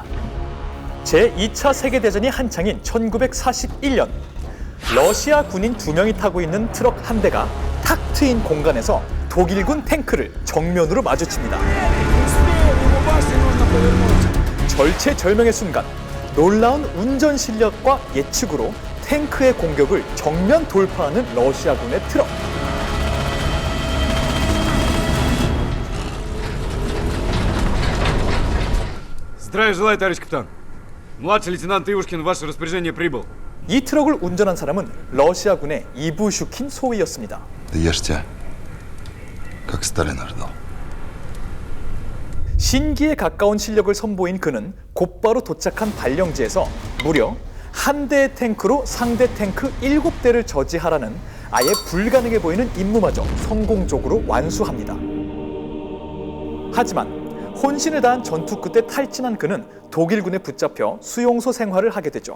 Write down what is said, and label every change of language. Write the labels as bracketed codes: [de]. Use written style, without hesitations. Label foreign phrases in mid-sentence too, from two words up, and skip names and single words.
[ko] 제2차 세계대전이 한창인 1941년 러시아 군인 2명이 타고 있는 트럭 한 대가 탁 트인 공간에서 독일군 탱크를 정면으로 마주칩니다. 절체절명의 순간 놀라운 운전 실력과 예측으로 탱크의 공격을 정면 돌파하는 러시아군의 트럭. [ru] Здравия желаю, товарищ капитан. Младший лейтенант Ивушкин в ваше распоряжение прибыл. [ko] 이 트럭을 운전한 사람은 러시아군의 이부슈킨 소위였습니다. [ru] Да ешьте, как Сталин ожидал. [ko] 신기에 가까운 실력을 선보인 그는 곧바로 도착한 발령지에서 무려 한 대의 탱크로 상대 탱크 7대를 저지하라는 아예 불가능해 보이는 임무마저 성공적으로 완수합니다. 하지만 혼신을 다한 전투 끝에 탈진한 그는 독일군에 붙잡혀 수용소 생활을 하게 되죠.